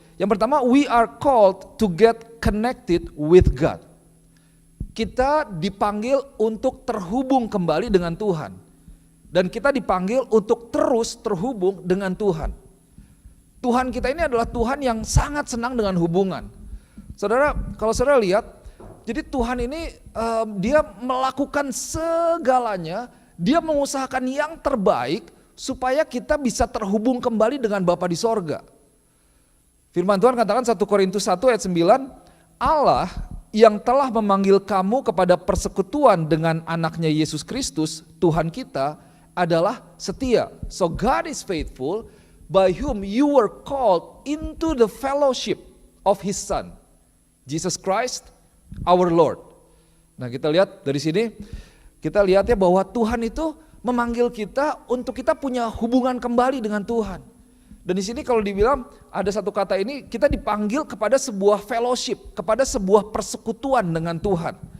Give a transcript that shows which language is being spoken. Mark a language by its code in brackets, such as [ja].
[id] Yang pertama, [en] we are called to get connected with God. [id] Kita dipanggil untuk terhubung kembali dengan Tuhan. Dan kita dipanggil untuk terus terhubung dengan Tuhan. Tuhan kita ini adalah Tuhan yang sangat senang dengan hubungan. Saudara, kalau saudara lihat, jadi Tuhan ini dia melakukan segalanya, dia mengusahakan yang terbaik supaya kita bisa terhubung kembali dengan Bapa di sorga. Firman Tuhan katakan 1 Korintus 1 ayat 9, Allah yang telah memanggil kamu kepada persekutuan dengan anaknya Yesus Kristus, Tuhan kita, adalah setia. [en] So God is faithful, by whom you were called into the fellowship of his Son, Jesus Christ, our Lord. [id] Nah, kita lihat dari sini, kita lihat ya bahwa Tuhan itu memanggil kita untuk kita punya hubungan kembali dengan Tuhan. Dan di sini kalau dibilang ada satu kata ini, kita dipanggil kepada sebuah fellowship, kepada sebuah persekutuan dengan Tuhan.